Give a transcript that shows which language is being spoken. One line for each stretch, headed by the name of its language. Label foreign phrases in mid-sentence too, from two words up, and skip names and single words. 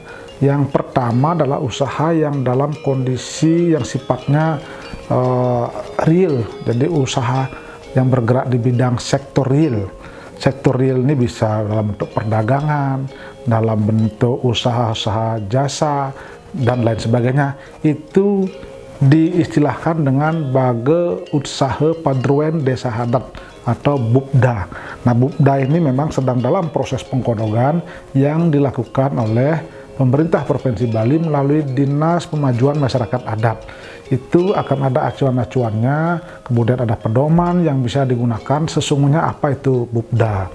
Indonesian: Yang pertama adalah usaha yang dalam kondisi yang sifatnya real, jadi usaha yang bergerak di bidang sektor real. Sektor real ini bisa dalam bentuk perdagangan, dalam bentuk usaha-usaha jasa, dan lain sebagainya. Itu diistilahkan dengan bage usaha padruen desa adat atau BUPDA. Nah, BUPDA ini memang sedang dalam proses pengkodogan yang dilakukan oleh pemerintah Provinsi Bali melalui Dinas Pemajuan Masyarakat Adat. Itu akan ada acuan-acuannya, kemudian ada pedoman yang bisa digunakan sesungguhnya apa itu BUPDA.